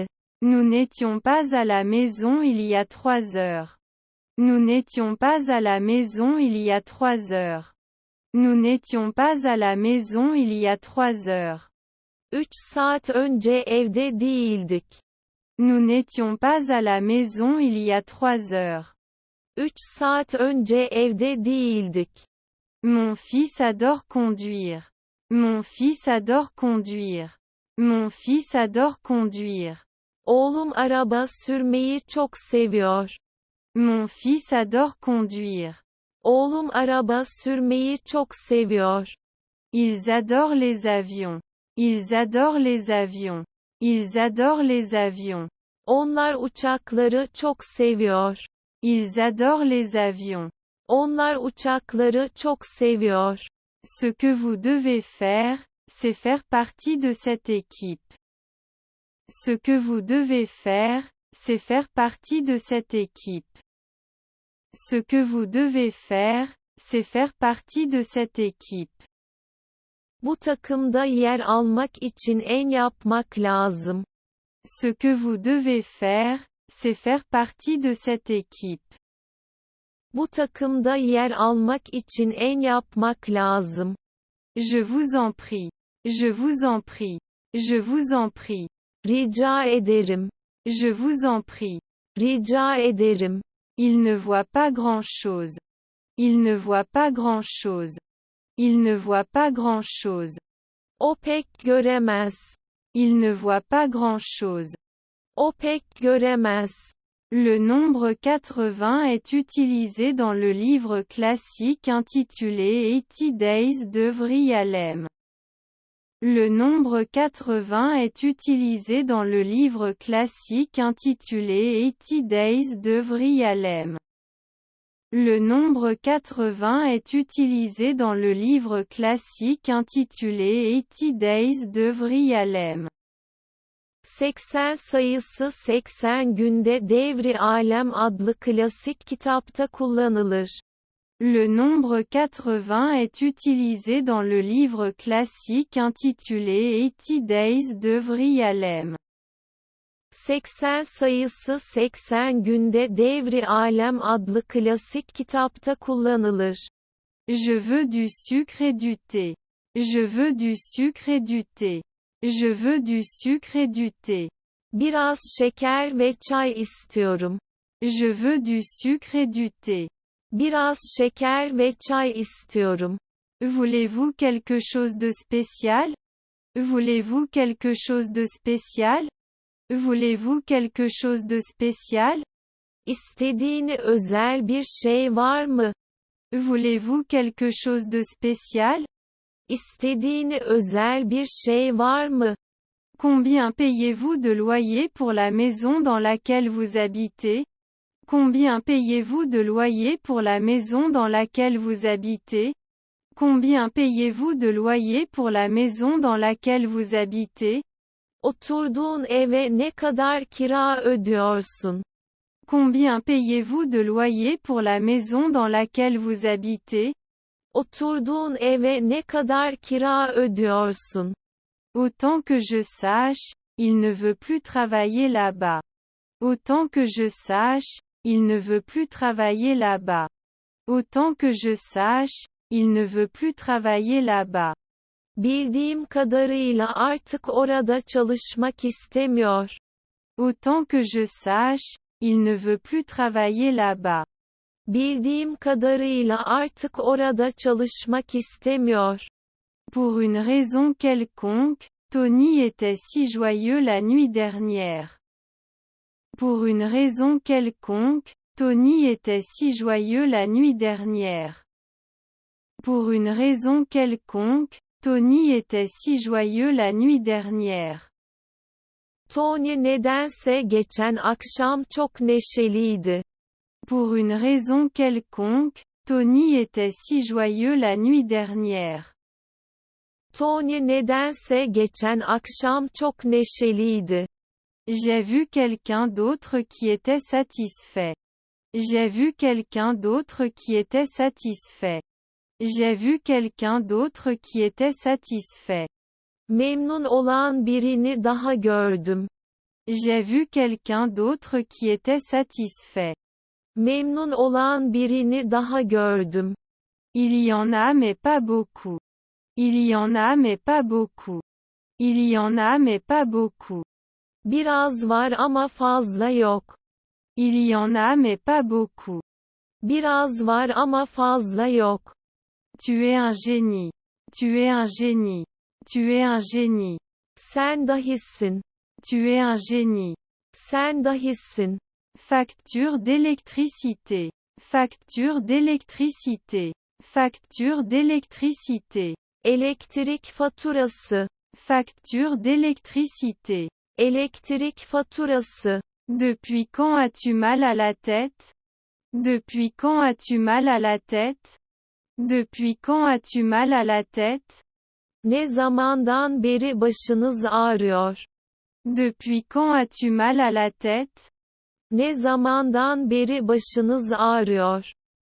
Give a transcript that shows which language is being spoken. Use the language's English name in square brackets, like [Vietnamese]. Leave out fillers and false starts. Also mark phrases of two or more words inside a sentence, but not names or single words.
[French] Nous n'étions pas à la maison il y a 3 heures. Nous n'étions pas à la maison il y a 3 heures. Nous n'étions pas à la maison il y a 3 heures. [Turkish] 3 saat önce evde değildik. [French] Nous n'étions pas à la maison il y a 3 heures. [Turkish] 3 saat önce evde değildik. [French] Mon fils adore conduire. Mon fils adore conduire. Mon fils adore conduire. [Turkish] Oğlum araba sürmeyi çok seviyor. [French] Mon fils adore conduire. [Turkish] Oğlum araba sürmeyi çok seviyor. [French] Ils adorent les avions. Ils adorent les avions. Ils adorent les avions. [Turkish] Onlar uçakları çok seviyor. [French] Ils adorent les avions. [Turkish] Onlar uçakları çok seviyor. [French] Ce que vous devez faire, c'est faire partie de cette équipe. Ce que vous devez faire, c'est faire partie de cette équipe. Ce que vous devez faire, c'est faire partie de cette équipe. [Turkish] Bu takımda yer almak için en yapmak lazım. [French] Ce que vous devez faire, c'est faire partie de cette équipe. [Turkish] Bu takımda yer almak için en yapmak lazım. [French] Je vous en prie. Je vous en prie. Je vous en prie. [Turkish] Rica ederim. [French] Je vous en prie. [Turkish] Rica ederim. [French] Il ne voit pas grand-chose. Il ne voit pas grand-chose. Il ne voit pas grand-chose. [Turkish] O pek göremez. [French] Il ne voit pas grand-chose. [Turkish] O pek göremez. [French] Le nombre 80 est utilisé dans le livre classique intitulé 80 Days de Vrialem. Le nombre 80 est utilisé dans le livre classique intitulé 80 Days de Vrialem. Le nombre 80 est utilisé dans le livre classique intitulé 80 Days de Vrialem. [Turkish] 80 sayısı 80 günde Devri Alem adlı klasik kitapta kullanılır. [French] Le nombre 80 est utilisé dans le livre classique intitulé 80 Days de Vrialem. [Turkish] 80 sayısı 80 günde Devri Alem adlı klasik kitapta kullanılır. [French] Je veux du sucre et du thé. Je veux du sucre et du thé. Je veux du sucre et du thé. [Turkish] Biraz şeker ve çay istiyorum. [French] Je veux du sucre et du thé. [Turkish] Biraz şeker ve çay istiyorum. [French] Voulez-vous quelque chose de spécial? Voulez-vous quelque chose de spécial? Voulez-vous quelque chose de spécial? [Turkish] İstediğini özel bir şey var mı? [French] Voulez-vous quelque chose de spécial? [Turkish] İstediğini özel bir şey var mı? [French] Combien payez-vous de loyer pour la maison dans laquelle vous habitez? Combien payez-vous de loyer pour la maison dans laquelle vous habitez? Combien payez-vous de loyer pour la maison dans laquelle vous habitez? [Turkish] Oturduğun eve ne kadar kira ödüyorsun? [French] Combien payez-vous de loyer pour la maison dans laquelle vous habitez? [Turkish] Oturduğun eve ne kadar kira ödüyorsun? [French] Autant que je sache, il ne veut plus travailler là-bas. Autant que je sache, il ne veut plus travailler là-bas. Autant que je sache, il ne veut plus travailler là-bas. [Turkish] Bildiğim kadarıyla artık orada çalışmak istemiyor. [French] Autant que je sache, il ne veut plus travailler là-bas. [Turkish] Bildiğim kadarıyla artık orada çalışmak istemiyor. [French] Pour une raison quelconque, Tony était si joyeux la nuit dernière. Pour une raison quelconque, Tony était si joyeux la nuit dernière. Pour une raison quelconque, Tony était si joyeux la nuit dernière. [Turkish] Tony nedense geçen akşam çok neşeliydi. [French] Pour une raison quelconque, Tony était si joyeux la nuit dernière. [Turkish] Tony nedense geçen akşam çok neşeliydi. [French] J'ai vu quelqu'un d'autre qui était satisfait. J'ai vu quelqu'un d'autre qui était satisfait. J'ai vu quelqu'un d'autre qui était satisfait. [Turkish] Memnun olan birini daha gördüm. [French] J'ai vu quelqu'un d'autre qui était satisfait. [Turkish] Memnun olan birini daha gördüm. [French] Il y en a mais pas beaucoup. Il y en a mais pas beaucoup. Il y en a mais pas beaucoup. [Turkish] Biraz var ama fazla yok. [French] Il y en a mais pas beaucoup. [Turkish] Biraz var ama fazla yok. [French] Tu es un génie. Tu es un génie. Tu es un génie. [Turkish] Sen dahisin. [French] Tu es un génie. [Turkish] Sen dahisin. [French] Facture d'électricité. Facture d'électricité. Facture d'électricité. [Turkish] Elektrik faturası. [French] Facture d'électricité. [Turkish] Elektrik faturası. [French] Depuis quand as-tu mal à la tête? Depuis quand as-tu mal à la tête? Depuis quand as-tu mal à la tête? [Turkish] Ne zamandan beri başınız ağrıyor? [French] Depuis quand as-tu mal à la tête? [Turkish] Ne zamandan beri başınız ağrıyor?